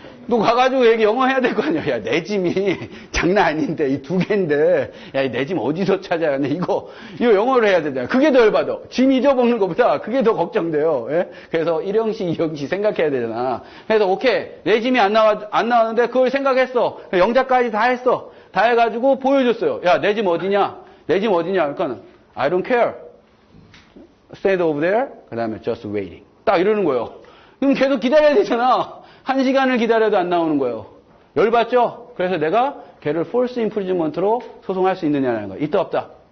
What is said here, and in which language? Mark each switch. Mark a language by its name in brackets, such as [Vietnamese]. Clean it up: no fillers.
[Korean] 또 가가지고 영어 해야 될 거 아니야. 야, 내 짐이 장난 아닌데, 이 2개인데, 야, 내 짐 어디서 찾아야 하냐. 이거 영어를 해야 되잖아. 그게 더 열받아. 짐 잊어먹는 것보다 그게 더 걱정돼요. 예? 그래서 1형시, 2형시 생각해야 되잖아. 그래서 오케이. 내 짐이 안 나왔는데 그걸 생각했어. 영작까지 다 했어. 다 해가지고 보여줬어요. 야, 내 짐 어디냐? 그러니까, [English] I don't care. Stand over there. [Korean] 그 다음에 [English] just waiting. [Korean] 딱 이러는 거예요. 그럼 계속 기다려야 되잖아. 1시간을 기다려도 안 나오는 거예요. 열받죠? 그래서 내가 걔를 false imprisont로 소송할 수 있느냐는 거예요. 있다 없다.